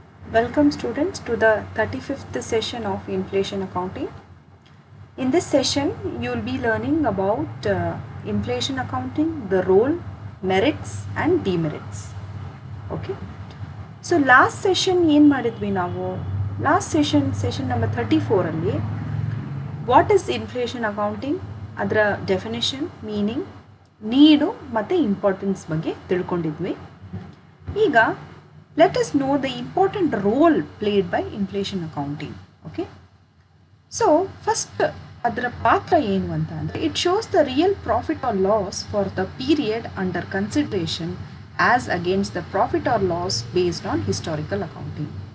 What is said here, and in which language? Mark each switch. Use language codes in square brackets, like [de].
[en] Welcome students to the 35th session of Inflation Accounting. In this session, you will be learning about inflation accounting, the role, merits and demerits. Okay. [kn] So last session ಏನು ಮಾಡಿದ್ವಿ ನಾವು last session number 34 ಅಲ್ಲಿ [en] what is inflation accounting, [kn] ಅದರ definition, meaning, ನೀಡು ಮತ್ತು importance ಬಗ್ಗೆ ತಿಳ್ಕೊಂಡಿದ್ವಿ. [en] ಈಗ let us know the important role played by inflation accounting. Okay, so first [kn] ಅದರ ಪಾತ್ರ ಏನು ಅಂತ ಅಂದರೆ [en] it shows the real profit or loss for the period under consideration as against the profit or loss based on historical accounting.